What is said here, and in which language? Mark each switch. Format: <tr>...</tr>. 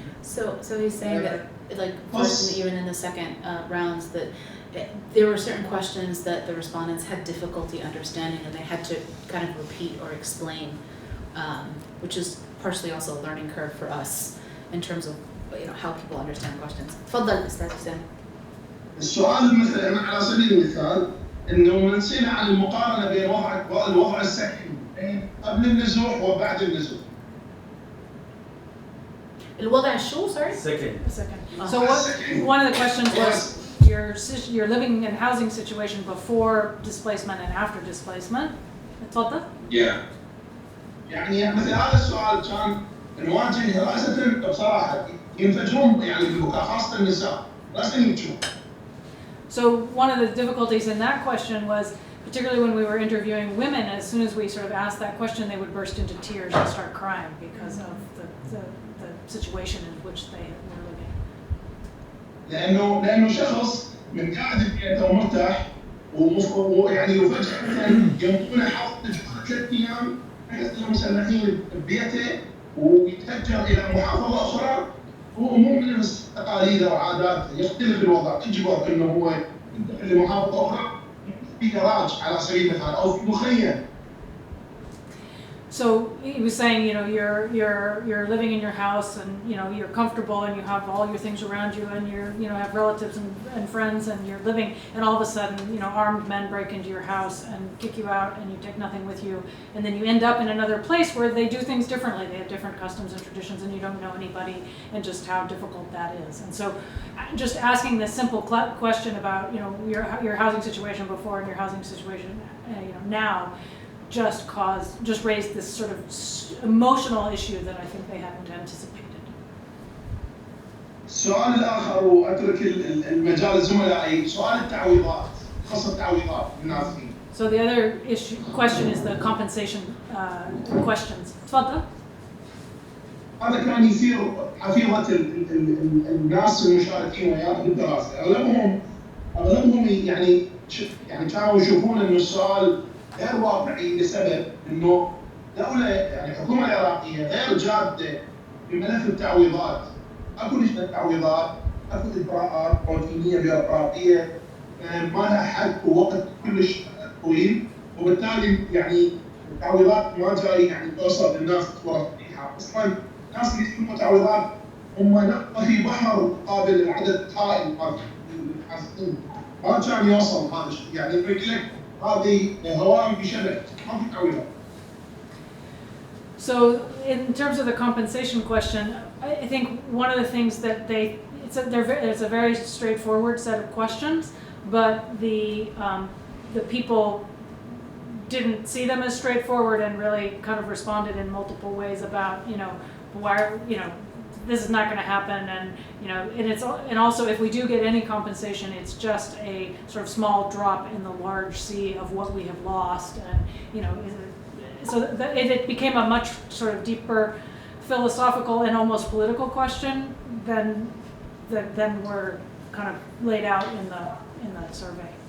<en>So he's saying that, like, first and even in the second rounds, that there were certain questions that the respondents had difficulty understanding, and they had to kind of repeat or explain, which is partially also a learning curve for us in terms of how people understand questions.</en> <ar>تفضل أستاذ وسام. السؤال مثلا على سبيل المثال انه منسينا عن المقارنه بين الوضع الصحي قبل النزوح وبعد النزوح. الوضع شو</ar> <en>sorry? Second. So one of the questions was your living and housing situation before displacement and after displacement.</en> <ar>اتفضل. يعني مثل هذا السؤال كان نواجه رأسا بصراحه ينفجرون يعني بالبكاء خاصه النساء رأسا يبكون.</ar> <en>So one of the difficulties in that question was, particularly when we were interviewing women, as soon as we sort of asked that question, they would burst into tears and start crying because of the situation in which they were living.</en> <ar>لأنه شخص من قاعد ببيته ومرتاح ويعني وفجأة يمضون حوالي 3 أيام بحيث المسلحين ببيته ويتهجر إلى محافظة أخرى هو مو من نفس تقاليده وعاداته يختلف الوضع تجبر إنه هو ينتقل لمحافظة أخرى في جراج على سبيل المثال أو في مخيم.</ar> <en>So he was saying, you're living in your house and you're comfortable and you have all your things around you and you're have relatives and friends and you're living and all of a sudden armed men break into your house and kick you out and you take nothing with you and then you end up in another place where they do things differently. They have different customs and traditions and you don't know anybody and just how difficult that is. And so just asking this simple question about your housing situation before and your housing situation now just raised this sort of emotional issue that I think they hadn't anticipated.</en> <ar>السؤال الآخر وأترك المجال لزملائي سؤال التعويضات خاصة التعويضات النازحين.</ar> <en>So the other question is the compensation questions.</en> <ar>تفضل. هذا كان يصير حفيظة الناس المشاركين وياه بالدراسة أغلبهم يعني كانوا يشوفون إنه السؤال غير واقعي لسبب انه دولة يعني الحكومة العراقية غير جادة بملف التعويضات، اكو لجنة تعويضات، اكو اجراءات روتينية بيروقراطية ما لها حد ووقت كلش طويل وبالتالي يعني التعويضات ما جاي يعني توصل للناس بصورة صحيحة، اصلا الناس اللي يسموا تعويضات هم نقطة في بحر مقابل العدد هائل من الحاسين ما كان يوصل هذا الشيء يعني يقول لك هذه هواء بشبك ما في تعويضات.</ar> <en>So in terms of the compensation question, I think one of the things that it's a very straightforward set of questions, but the people didn't see them as straightforward and really kind of responded in multiple ways about why this is not going to happen and also if we do get any compensation it's just a sort of small drop in the large sea of what we have lost and so it became a much sort of deeper philosophical and almost political question than were kind of laid out in the survey.</en>